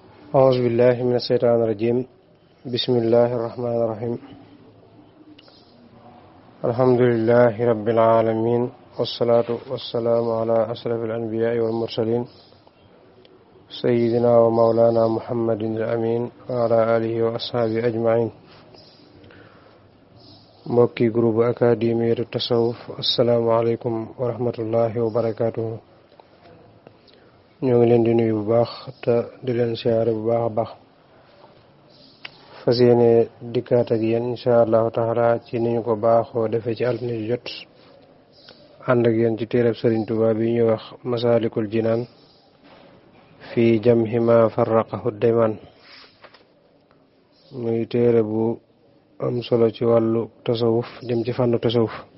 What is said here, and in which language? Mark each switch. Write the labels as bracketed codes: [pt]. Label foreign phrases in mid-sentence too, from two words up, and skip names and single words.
[ar] أعوذ بالله من الشيطان الرجيم بسم الله الرحمن الرحيم الحمد لله رب العالمين والصلاة والسلام على أشرف الأنبياء والمرسلين سيدنا ومولانا محمد الأمين وعلى آله وأصحابه أجمعين [wo] mbokki groupe académie tasawuf [ar] السلام عليكم ورحمة الله وبركاته. [wo] ñoo ngi leen di nuyu bu baax te di leen siyaare bu baax a baax fas yéene dikkaat ak yéen [ar] إن شاء الله تعالى [wo] ci ni ñu ko baaxoo defee ci altine ju jot ànd ak yéen ci téereb Sëriñ Tuubaa bi ñuy wax Masaalikul Jinaan [ar] في جمع ما فرقه ديمان, [wo] muy téere bu am solo ci wàllu tasawuf jëm ci fànnu tasawuf.